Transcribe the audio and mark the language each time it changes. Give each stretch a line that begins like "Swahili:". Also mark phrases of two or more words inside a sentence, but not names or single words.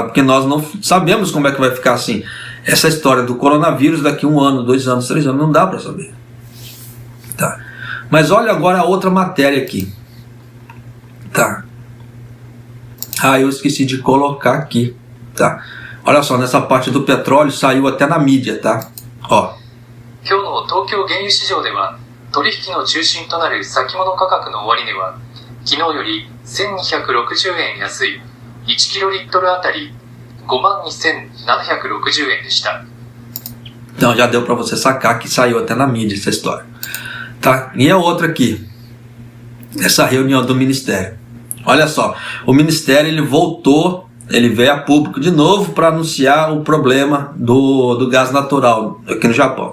Portuguese: Porque nós não sabemos como é que vai ficar assim. Essa história do coronavírus daqui 1 ano, 2 anos, 3 anos, não dá para saber. Tá? Mas olha agora a outra matéria aqui. Tá? Eu esqueci de colocar aqui. Tá? Olha só, nessa parte do petróleo saiu até na mídia, tá? Ó.
Japanese: 今日の東京原油市場では取引の中心となる先物価格の終値は昨日より1260円安い1キロリットルあたり 52.760 円でした。
Portuguese: Então já deu para você sacar que saiu até na mídia essa história. Tá? E a outra aqui, essa reunião do Ministério. Olha só, o Ministério ele voltou, ele veio a público de novo para anunciar o problema do gás natural aqui no Japão.